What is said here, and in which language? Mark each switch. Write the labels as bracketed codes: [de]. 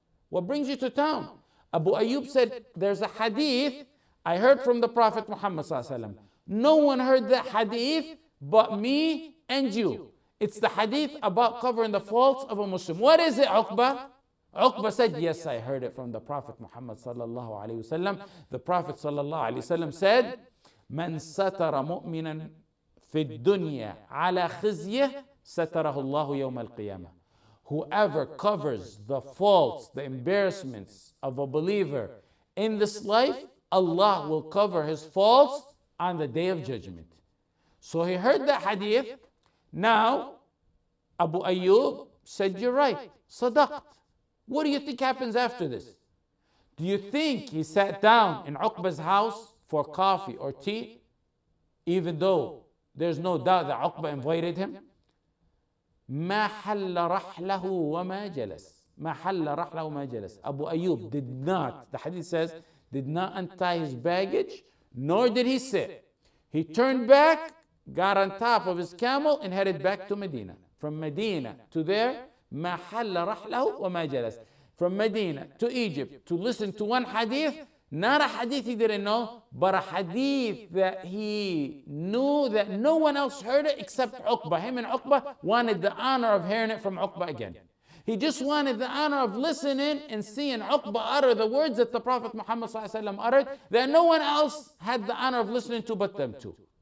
[en] What brings you to town? Abu Ayyub said, there's a hadith I heard from the Prophet Muhammad sallallahu alaihi wasallam. No one heard that hadith but me and you. It's the hadith about covering the faults of a Muslim. What is it, Uqba? Uqba said, yes, I heard it from the Prophet Muhammad sallallahu alaihi wasallam. The Prophet sallallahu alaihi wasallam said, [ar] من ستر مؤمنا في الدنيا على خزيه ستره الله يوم القيامة. [en] Whoever covers the faults, the embarrassments of a believer in this life, Allah will cover his faults on the day of judgment. So he heard that hadith. Now, Abu Ayyub said, you're right, sadaqt. What do you think happens after this? Do you think he sat down in Uqba's house for coffee or tea, even though there's no doubt that Uqba invited him? [ar] ما حل رحله وما جلس. ما حل رحله وما جلس. [en] Abu Ayyub did not, the hadith says, did not untie his baggage, nor did he sit. He turned back, got on top of his camel, and headed back to Medina. From Medina to there, [ar] ما حل رحله وما جلس. [en] From Medina to Egypt to listen to one hadith, not a hadith he didn't know, but a hadith that he knew that no one else heard it except Uqba. Him and Uqba wanted the honor of hearing it from Uqba again. He just wanted the honor of listening and seeing Uqba utter the words that the Prophet Muhammad ﷺ uttered, that no one else had the honor of listening to but them two.